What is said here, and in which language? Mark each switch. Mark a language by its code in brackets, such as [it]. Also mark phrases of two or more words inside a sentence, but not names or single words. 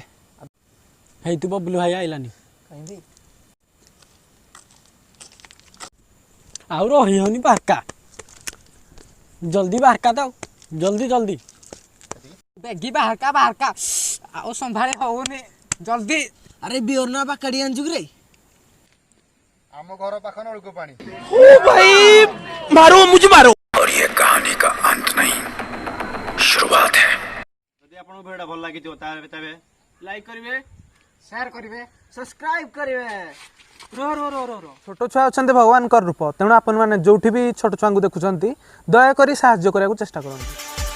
[or] ହେଇତୁ ବବୁଲୁ ଭାଇ ଆଇଲାନି। ଆଉ ରହିବନି ବାହାରକା। ଜଲ୍ଦି ବାହାରକା ତ, ଜଲ୍ଦି। ବେଗି ବାହାରକା ଆଉ ସମ୍ଭାଳି ହଉନି ଜଲ୍ଦି। ଆରେ ବିଅର ନା ବାକାଡି ଆଣିଛୁ କିରେ? ଆମ ଘର ପାଖ ନଳକୂପ ପାଣି। [hi] और ये कहानी का अंत नहीं, शुरुआत है। [or] ଯଦି ଆପଣଙ୍କୁ ଭିଡ଼ିଓଟା ଭଲ ଲାଗିଥିବ ତେବେ ଲାଇକ୍ କରିବେ, ସେୟାର କରିବେ। ସବସ୍କ୍ରାଇବ କରିବେ। ଛୋଟ ଛୁଆ ଅଛନ୍ତି ଭଗବାନଙ୍କର ରୂପ, ତେଣୁ ଆପଣମାନେ ଯୋଉଠି ବି ଛୋଟ ଛୁଆଙ୍କୁ ଦେଖୁଛନ୍ତି ଦୟାକରି ସାହାଯ୍ୟ କରିବାକୁ ଚେଷ୍ଟା କରନ୍ତୁ।